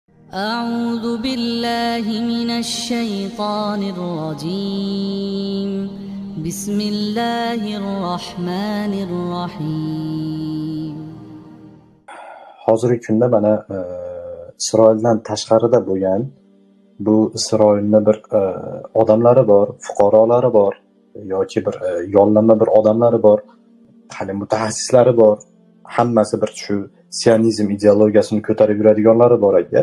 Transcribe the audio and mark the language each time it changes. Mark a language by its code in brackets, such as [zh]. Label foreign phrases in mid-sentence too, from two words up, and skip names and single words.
[ar] أعوذ بالله من الشيطان الرجيم بسم الله الرحمن الرحيم. [uz] Hozirgi kunda mana Isroildan tashqarida bo'lgan bu Isroilni bir odamlari bor, fuqarolari bor yoki bir yollanma bir odamlari bor, hali mutaxassislari bor. Hammasi bir shu sionizm ideologiyasini ko'tarib yuradiganlari bor ekan.